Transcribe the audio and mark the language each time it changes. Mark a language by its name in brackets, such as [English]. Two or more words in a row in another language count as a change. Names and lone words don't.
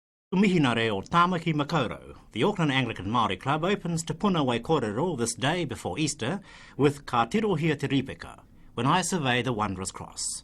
[Māori] Mihina reo Tamaki Makaurau. [English] The Auckland Anglican Māori Club opens Te Puna Wai Kōrero this day before Easter with Ka Tirohia Te Ripeka, When I Survey the Wondrous Cross.